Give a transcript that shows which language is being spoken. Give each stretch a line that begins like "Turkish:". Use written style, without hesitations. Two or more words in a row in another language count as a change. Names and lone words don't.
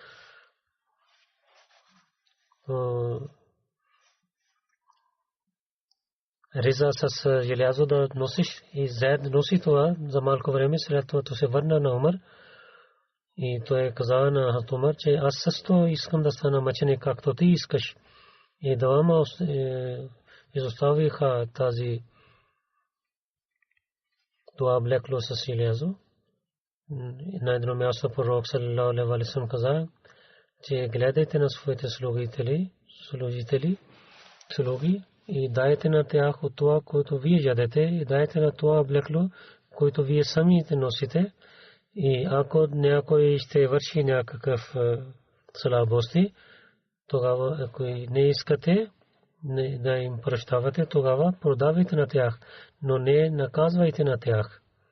Bulgarian: риза с желязо да носиш, и Зайд носи това за малко време, след това се върна на Умар и той каза на Хазрат Умар, че аз също искам да стана мъченик, както ти искаш. И двама изоставиха тази това облекло с желязо. На едно място пророк
Arabic: صلى الله عليه وسلم
Bulgarian: каза, че гледайте на своите слуги и дайте на тях от това, което вие ядете, и дайте на това облекло, което вие самите носите. И ако някой ще върши някакъв слабости, тогава ако не искате да им прощавате, тогава продавайте на тях, но не наказвайте на тях.